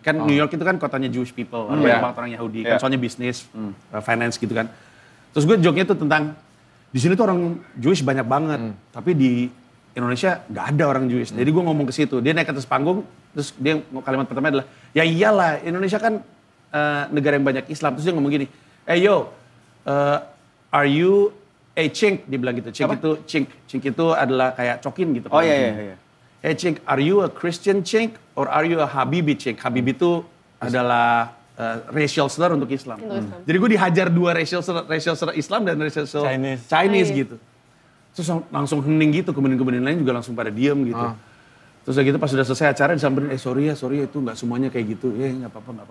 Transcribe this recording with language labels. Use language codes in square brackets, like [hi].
[id] Kan New York itu kan kotanya Jewish people, banyak banget orang Yahudi. Kan soalnya bisnis, finance gitu kan. Terus gue joke-nya tuh tentang di sini tuh orang Jewish banyak banget, tapi di Indonesia nggak ada orang Jewish. Jadi gue ngomong ke situ, dia naik ke atas panggung, terus dia kalimat pertama adalah, ya iyalah Indonesia kan negara yang banyak Islam. Terus dia ngomong gini, [en] are you a chink? [id] Dia bilang gitu, chink itu adalah kayak cokin gitu. Oh iya. [en] Hey chink, are you a Christian chink or are you a Habibi chink? [id] Habibi itu adalah racial slur untuk Islam. Jadi gue dihajar 2 racial slur Islam dan racial slur Chinese gitu. Terus langsung hening gitu, kemudian lain juga langsung pada diem gitu. Terus gitu pas sudah selesai acara disamperin, sorry ya itu nggak semuanya kayak gitu. Nggak apa-apa.